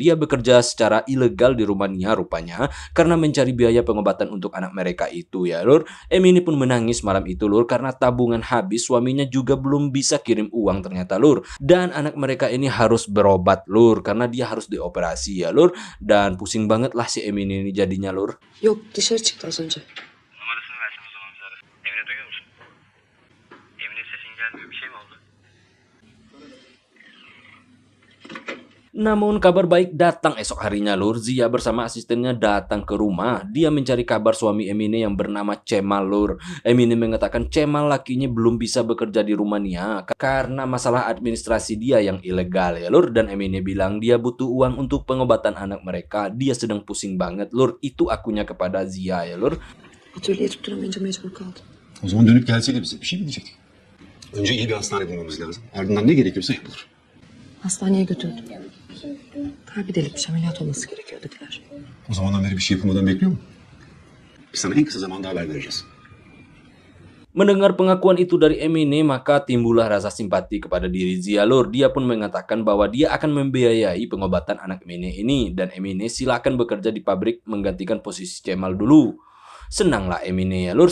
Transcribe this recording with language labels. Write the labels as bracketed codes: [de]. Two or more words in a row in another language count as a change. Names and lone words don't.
[id] Dia bekerja secara ilegal di Rumania rupanya karena mencari biaya pengobatan untuk anak mereka itu ya Lur. Emine pun menangis malam itu Lur karena tabungan habis, suaminya juga belum bisa kirim uang ternyata Lur. Dan anak mereka ini harus berobat Lur karena dia harus dioperasi ya Lur. Dan pusing banget lah si Emine ini jadinya Lur. [tr] Yok dışarı çıktı az önce. Numarasını versin o zaman bize ara. Emine duyuyor musun? Emine sesin gelmiyor. Bir şey mi oldu? [id] Namun kabar baik datang esok harinya Lur. Zia bersama asistennya datang ke rumah. Dia mencari kabar suami Emine yang bernama Cemal Lur. Emine mengatakan Cemal lakinya belum bisa bekerja di Rumania karena masalah administrasi dia yang ilegal ya Lur. Dan Emine bilang dia butuh uang untuk pengobatan anak mereka. Dia sedang pusing banget Lur. Itu akunya kepada Zia ya Lur. [tr] Atölyeyi tutturamayınca mecbur kaldım. O zaman dönüp gelseydi bize bir şey mi diyecek? Önce iyi bir hastane bulmamız lazım. Ardından ne gerekiyorsa yapılır. Hastaneye götürdüm. Kalbi delikmiş, ameliyat olması gerekiyor dediler. O zamandan beri bir şey yapılmadan bekliyor mu? Biz sana en kısa zamanda haber vereceğiz. [id] Mendengar pengakuan itu dari Emine, maka timbullah rasa simpati kepada diri Zia Lur. Dia pun mengatakan bahwa dia akan membiayai pengobatan anak Emine ini. Dan Emine silakan bekerja di pabrik menggantikan posisi Cemal dulu. Senanglah Emine ya Lur.